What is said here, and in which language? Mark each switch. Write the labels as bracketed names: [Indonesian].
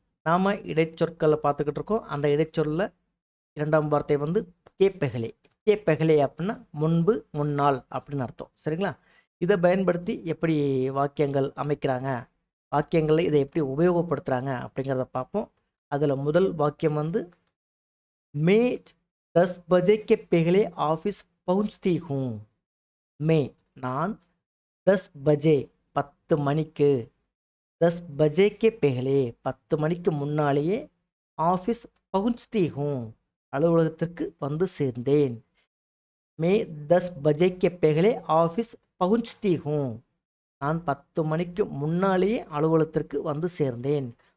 [Tamil] நாம இடைச்சொற்களை பார்த்துக்கிட்டு இருக்கோம். அந்த இடைச்சொல்ல 2ஆம் வார்த்தை வந்து கேப்பெகலே. கேப்பெகலே அப்படின்னா முன்பு, முன்னாள் அப்படின்னு அர்த்தம். சரிங்களா? இதை பயன்படுத்தி எப்படி வாக்கியங்கள் அமைக்கிறாங்க, வாக்கியங்களில் இதை எப்படி உபயோகப்படுத்துகிறாங்க அப்படிங்கிறத பார்ப்போம். அதில் முதல் வாக்கியம் வந்து [Hindi] மே 10 बजे के पहले ऑफिस पहुंचती हूँ. [Tamil] மே நான் 10 बजे 10 மணிக்கு 10 [Hindi] बजे के पहले [Tamil] 10 மணிக்கு முன்னாலேயே [Hindi] ஆஃபீஸ் பகுஞ்ச்தி ஹூம் [Tamil] அலுவலகத்திற்கு வந்து சேர்ந்தேன். [Hindi] மே 10 बजे के पहले ஆஃபீஸ் பகுஞ்ச்தி ஹூம் [Tamil] நான் 10 மணிக்கு முன்னாலேயே அலுவலகத்திற்கு வந்து சேர்ந்தேன்.